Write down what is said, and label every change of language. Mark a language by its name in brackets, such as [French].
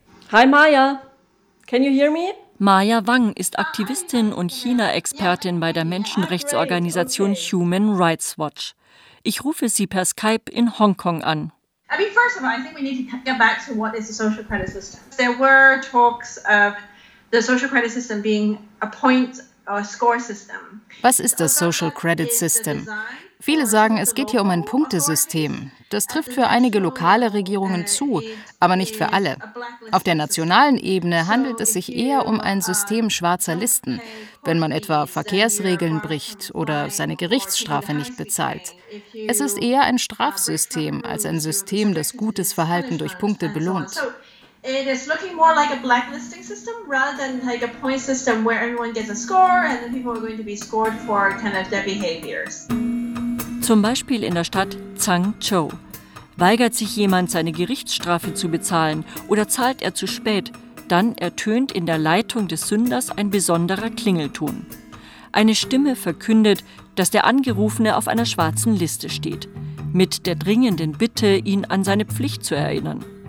[English] Hi Maya, can you hear me? [German] Maya Wang ist Aktivistin und China-Expertin bei der Menschenrechtsorganisation Human Rights Watch. Ich rufe sie per Skype in Hongkong an. [English] I mean, first of all, I think we need to get back to what is the social credit system. There were talks of the social credit system being a point or score system. [German] Was ist das Social Credit System? Viele sagen, es geht hier um ein Punktesystem. Das trifft für einige lokale Regierungen zu, aber nicht für alle. Auf der nationalen Ebene handelt es sich eher um ein System schwarzer Listen, wenn man etwa Verkehrsregeln bricht oder seine Gerichtsstrafe nicht bezahlt. Es ist eher ein Strafsystem als ein System, das gutes Verhalten durch Punkte belohnt. [English] It is looking more like a blacklisting system rather than like a point system where everyone gets a score and then people are going to be scored for kind of their behaviors. [German] Zum Beispiel in der Stadt Changzhou. Weigert sich jemand, seine Gerichtsstrafe zu bezahlen oder zahlt er zu spät, dann ertönt in der Leitung des Sünders ein besonderer Klingelton. Eine Stimme verkündet, dass der Angerufene auf einer schwarzen Liste steht, mit der dringenden Bitte, ihn an seine Pflicht zu erinnern.